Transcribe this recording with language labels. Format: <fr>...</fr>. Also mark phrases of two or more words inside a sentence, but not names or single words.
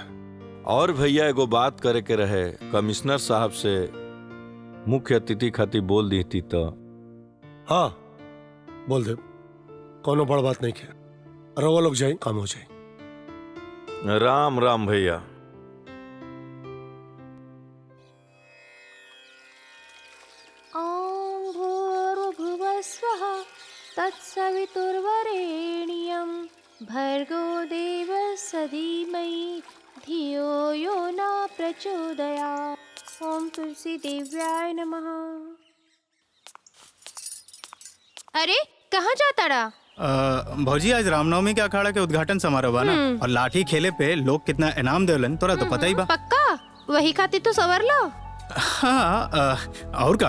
<bho>और भैया एगो बात करे के रहे, कमिश्नर साहब से मुख्य अतिथि खातिर बोल दी थी तो। हाँ बोल दे, कोनो बड़ बात नहीं है। रवा लोग जाए, काम हो जाए। राम राम भैया।</bho> <sa>ॐ भूर्भुवस्वः तत्सवितुर्वरेण्यं भर्गो देवस्य धीमहि धियो यो न प्रचोदयात्। ओम तुलसी देव्याय नमः।</sa> <bho>अरे कहाँ जाता रहा? भौजी आज रामनवमी के अखाड़ा के उद्घाटन समारोह बा ना, और लाठी खेले पे लोग कितना इनाम देवलन तोरा तो पता ही बा। पक्का वही खातिर तो सवर लो। हाँ और का?</bho>